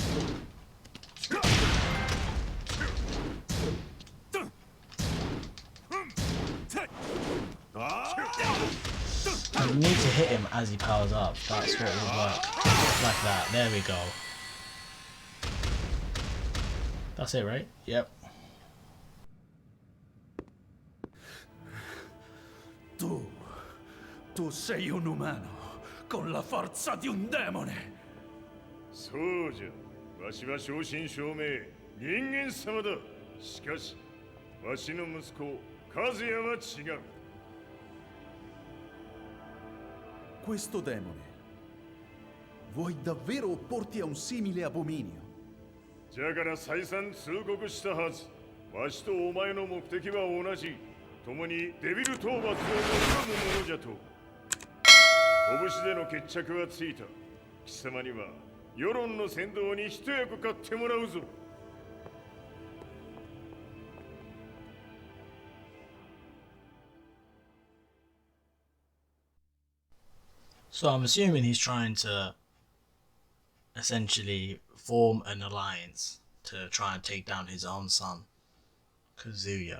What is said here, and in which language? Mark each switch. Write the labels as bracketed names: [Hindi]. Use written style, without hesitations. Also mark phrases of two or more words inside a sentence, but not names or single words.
[English] You need to hit him as he powers up. That's what will work. Like that. There we go. That's it, right? Yep. [Italian] Tu sei un umano con la forza di un demone. [Japanese] そうじゃ。わしは正真正銘人間様だ。しかし、わしの息子和也は違う。 [Italian] Questo demone, vuoi davvero opporti a un simile abominio? [Japanese] じゃから再三通告したはず。わしとお前の目的は同じ。共にデビル討伐を望むものじゃと。拳での決着はついた。貴様には世論の先導に一役買ってもらうぞ。 [English] So I'm assuming he's trying to essentially form an alliance to try and take down his own son, Kazuya.